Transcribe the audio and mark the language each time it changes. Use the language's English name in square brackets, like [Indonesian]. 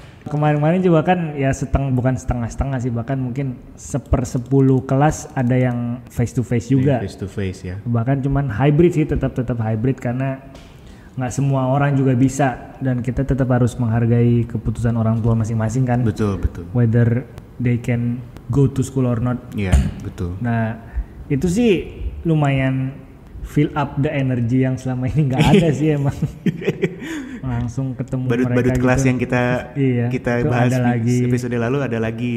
[Indonesian] Kemarin-kemarin juga kan ya bukan setengah-setengah sih, bahkan mungkin 1/10 kelas ada yang [English] face to face [Indonesian] juga. [English] Face to face [Indonesian] ya. Bahkan cuman hybrid sih, tetap hybrid karena nggak semua orang juga bisa, dan kita tetap harus menghargai keputusan orang tua masing-masing kan. Betul. [English] Whether they can go to school or not. [Indonesian] Iya, betul. Nah, itu sih lumayan [English] fill up the energy [Indonesian] yang selama ini nggak ada sih emang. Langsung ketemu badut-badut mereka kelas gitu. yang kita bahas di episode lalu ada lagi.